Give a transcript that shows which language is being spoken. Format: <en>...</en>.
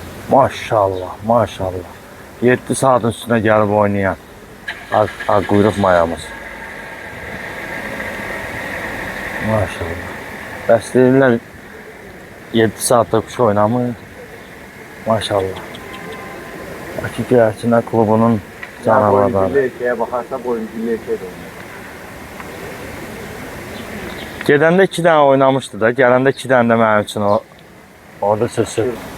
<az>Maşallah, maşallah. 7 saatin üstüne gəlib oynayan quyruq mayamız. Maşallah. Bəs deyirlər 7 saatda kuş oynamır. Maşallah. Bakı Göyərçinlər klubunun canavarları.</az> <tr>Erkeğe bakarsa boyunculu erkeğe de oynar.</tr> <az>Gedəndə 2 dənə oynamışdı da, gələndə 2 dənə də mənim üçün o orada sözü.</az>